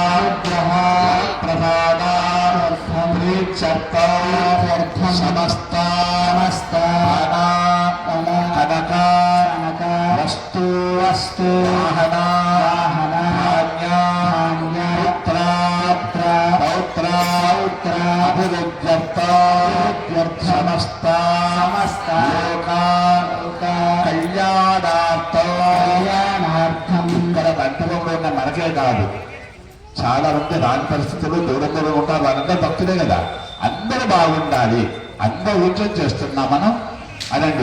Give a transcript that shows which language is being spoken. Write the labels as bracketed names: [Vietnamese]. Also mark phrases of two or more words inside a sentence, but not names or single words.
[Sanskrit] प्रसाद समस्त कनक वस्तु वाहन पौत्र अभिवृद्ध्यर्थ समस्त [Telugu] కళ్యాణార్థం ఇక్కడ దంతకంలో ఉన్న మనకే కాదు, చాలా మంది రాని పరిస్థితుల్లో దూరంలో ఉంటారు, వాళ్ళందరూ భక్తులే కదా, అందరూ బాగుండాలి, అందరూ ఊచం చేస్తున్నాం మనం అనండి.